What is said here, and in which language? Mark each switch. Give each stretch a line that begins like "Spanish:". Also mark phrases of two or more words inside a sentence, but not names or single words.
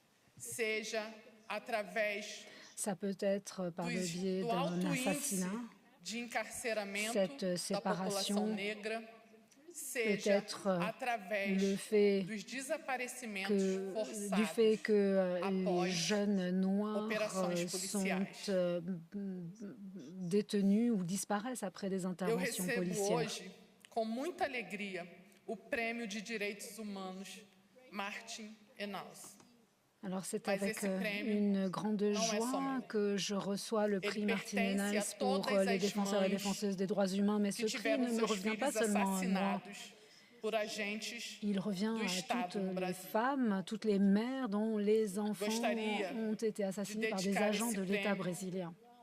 French: Ça peut être par le biais d'un assassinat Cette séparation peut être le fait du fait que les jeunes noirs sont détenus ou disparaissent après des interventions policières.
Portuguese: Com muita alegria, o Prêmio de Direitos Humanos Martin Ennals.
French: Alors c'est avec une grande joie que je reçois le prix Martin Ennals pour les défenseurs et défenseuses des droits humains, mais ce prix ne me revient pas seulement à moi. Il revient à toutes les femmes, toutes les mères dont les enfants ont été assassinés par des agents de l'État brésilien.